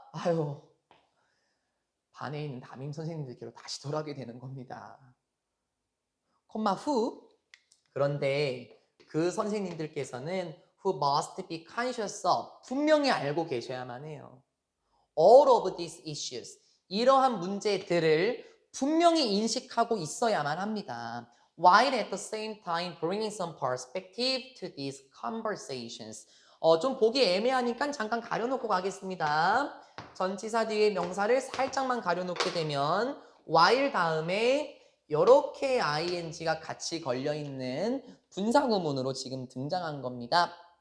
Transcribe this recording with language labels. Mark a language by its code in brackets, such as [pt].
[ko] 아유, 반에 있는 담임 선생님들께로 다시 돌아오게 되는 겁니다. 콤마 후. 그런데 그 선생님들께서는 [en] who must be conscious of [ko] 분명히 알고 계셔야만 해요. [en] All of these issues [ko] 이러한 문제들을 분명히 인식하고 있어야만 합니다. [en] While at the same time bringing some perspective to these conversations. [ko] 좀 보기 애매하니까 잠깐 가려놓고 가겠습니다. 전치사 뒤에 명사를 살짝만 가려놓게 되면 while 다음에 이렇게 ing가 같이 걸려있는 분사구문으로 지금 등장한 겁니다.